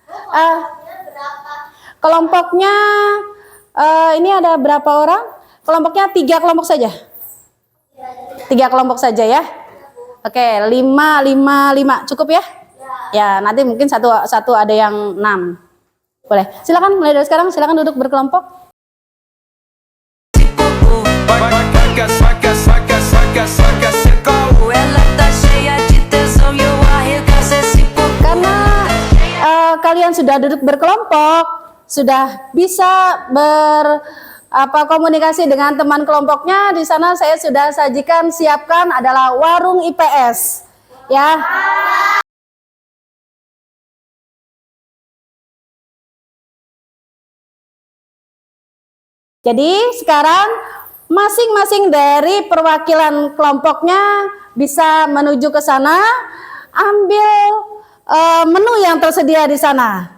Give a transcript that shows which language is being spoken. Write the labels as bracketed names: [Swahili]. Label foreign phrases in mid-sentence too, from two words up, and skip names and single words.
[Indonesian] Kelompoknya ini ada berapa orang? Kelompoknya 3 kelompok saja. 3 kelompok saja ya. Oke, 5 cukup ya? Ya, nanti mungkin satu ada yang 6. Boleh. Silakan mulai dari sekarang, silakan duduk berkelompok. [Portuguese] Ela tá cheia de tesão e eu arregaço esse popô. [Indonesian] Karena kalian sudah duduk berkelompok, sudah bisa komunikasi dengan teman kelompoknya. Di sana saya sudah siapkan adalah warung IPS, ya. Jadi sekarang masing-masing dari perwakilan kelompoknya bisa menuju ke sana, ambil menu yang tersedia di sana.